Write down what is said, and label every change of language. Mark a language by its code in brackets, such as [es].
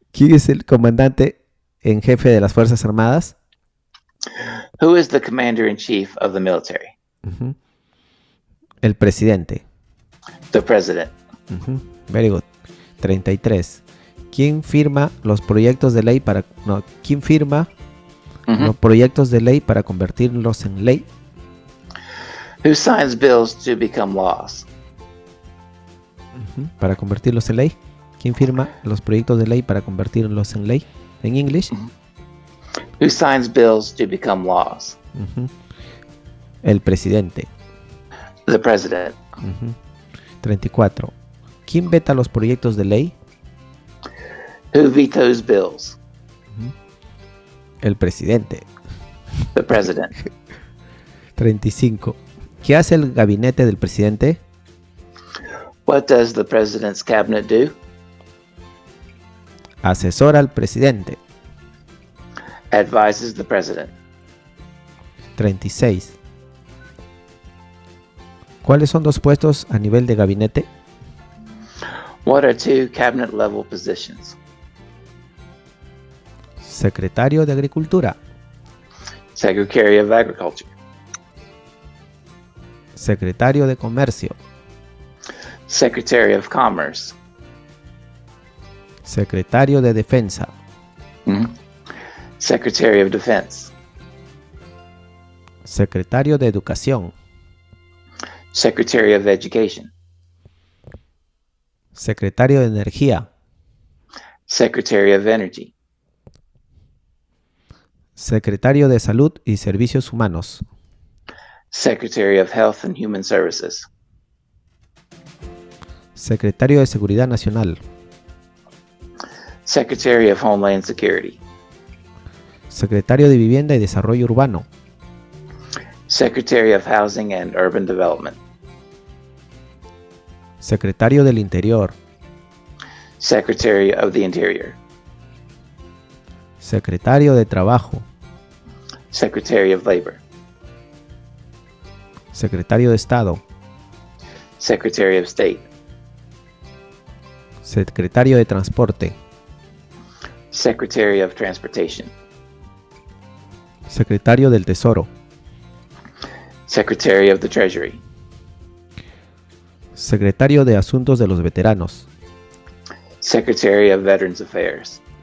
[es] ¿Quién es el comandante en jefe de las Fuerzas Armadas? [en] Who is the commander in chief of the military? [es] Ujú. El presidente. [en] The president. Ujú. Very good. 33. [es] ¿Quién firma los proyectos de ley para quién firma Mhm. los proyectos de ley para convertirlos en ley? [en] Who signs bills to become laws? Ujú. [es] Para convertirlos en ley. ¿Quién firma los proyectos de ley para convertirlos en ley? En English. [en] Who signs bills to become laws? [es] Ujú. El presidente. [en] The president. Ujú. 34. [es] ¿Quién veta los proyectos de ley? [en] Who vetoes bills? [es] El presidente. [en] The president. 35. [es] ¿Qué hace el gabinete del presidente? [en] What does the president's cabinet do? [es] Asesora al presidente. [en] Advises the president. 36. [es] ¿Cuáles son dos puestos a nivel de gabinete? [en] What are two cabinet level positions? [es] Secretario de Agricultura. [en] Secretary of Agriculture. [es] Secretario de Comercio. [en] Secretary of Commerce. [es] Secretario de Defensa. [en] Mhm. Secretary of Defense. [es] Secretario de Educación. [en] Secretary of Education. [es] Secretario de Energía. [en] Secretary of Energy. [es] Secretario de Salud y Servicios Humanos. [en] Secretary of Health and Human Services. [es] Secretario de Seguridad Nacional. [en] Secretary of Homeland Security. [es] Secretario de Vivienda y Desarrollo Urbano. [en] Secretary of Housing and Urban Development. [es] Secretario del Interior. [en] Secretary of the Interior. [es] Secretario de Trabajo. [en] Secretary of Labor. [es] Secretario de Estado. [en] Secretary of State. [es] Secretario de Transporte. [en] Secretary of Transportation. [es] Secretario del Tesoro. [en] Secretary of the Treasury. [es] Secretario de Asuntos de los Veteranos. [en] Secretary of Veterans Affairs.